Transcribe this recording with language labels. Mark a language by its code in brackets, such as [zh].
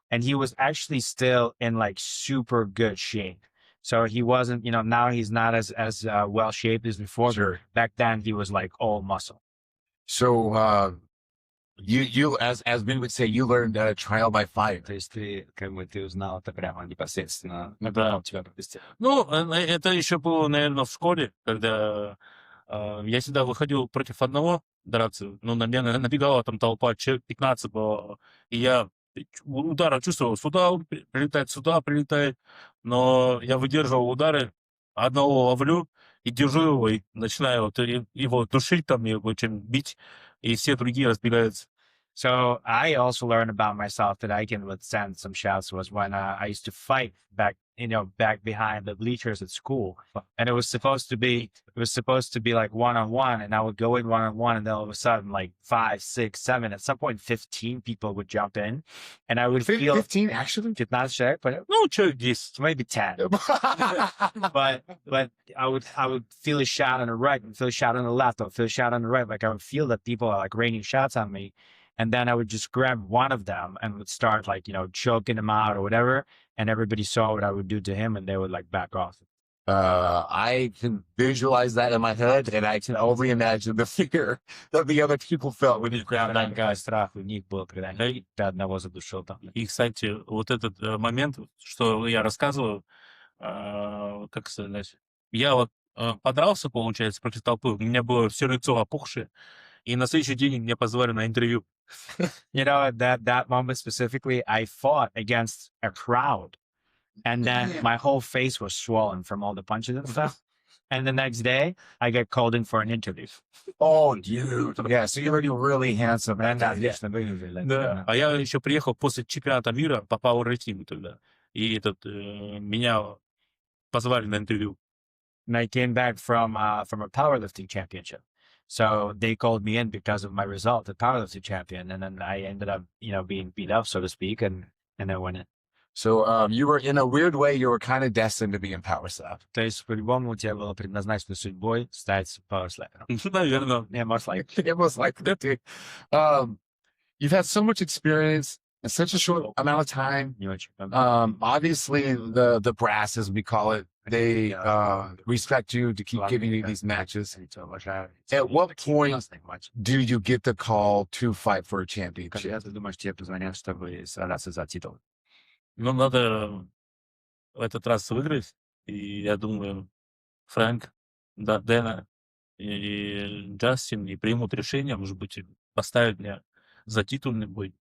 [en] And he was actually still in like super good shape. So he wasn't, now he's not as well shaped as before. Sure. Back then he was like all muscle. So, you as we would say, you learned trial by fire. [ru] То есть ты узнал это прямо непосредственно. Да. Ну, это еще было, наверное, в школе, когда я всегда выходил против одного драться, но на меня набегала там толпа, человек 15 было, и я удары чувствовал, сюда прилетает, но я выдерживал удары, одного ловлю и держу его, и начинаю его душить, там, его чем бить, и все другие разбегаются. [en] So I also learned about myself that I can withstand some shouts was when I used to fight back behind the bleachers at school, and it was supposed to be like one on one, and I would go in one on one, and then all of a sudden like 5, 6, 7, at some point 15 people would jump in, and I would feel 15 actually. [ru] 15 человек, [en] but [ru] Ну, человек 10. [en] maybe 10. but I would feel a shot on the right, and feel a shot on the left, or feel a shot on the right. Like I would feel that people are like raining shots on me. And then I would just grab one of them and would start like, choking him out or whatever. And everybody saw what I would do to him and they would like back off. I can visualize that in my head, and I can only imagine the fear that the other people felt when you grabbed that guy. [ru] Страх у них был, когда они ты одного задушил там. И, кстати, вот этот момент, что я рассказываю, как сказать, я вот подрался, получается, против толпы, у меня было все лицо опухшее, и на следующий день мне позвали на интервью. [en] That moment specifically, I fought against a crowd. And then my whole face was swollen from all the punches and stuff. And the next day, I get called in for an interview. Oh, dude. Yeah, so you're really handsome. And [ru] Да. Да. А я еще приехал после чемпионата мира по пауэрлифтингу тогда. И меня позвали на интервью. [en] And I came back from a powerlifting championship. So they called me in because of my result, the powerlifting champion. And then I ended up, being beat up, so to speak, and I went in. So you were, in a weird way, you were kind of destined to be in power slap. [ru] То есть, по-любому, у тебя было предназначено судьбой стать powerslapper'ом. Наверное. [en] Yeah, most likely. It was like that, dude. You've had so much experience in such a short amount of time. [ru] Не очень. [en] Obviously, the brass, as we call it, they respect you to keep giving you these matches. At what point do you get the call to fight for a championship? [ru] Когда ты думаешь, тебе позвонят, чтобы сражаться за титул? Ну, надо в этот раз выиграть. И я думаю, Фрэнк, Дэна и Джастин и примут решение, может быть, поставить меня за титульный бой.